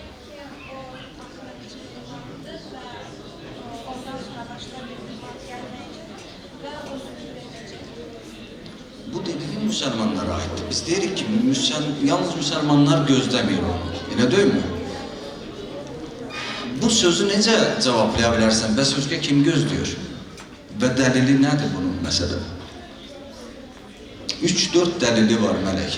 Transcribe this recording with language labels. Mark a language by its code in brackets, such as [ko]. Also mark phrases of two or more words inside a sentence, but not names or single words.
[tr] Bu dediğim Müslümanlara ait. [az] Biz deyirik ki yalnız Müslümanlar [tr] gözlemiyor onu. Öyle değil mi? [az] Bu sözü necə cevaplaya bilərsən? Bəs özgə kim gözlüyor? Və dəlili nədir bunun məsələ? 3-4 dəlili var Melek.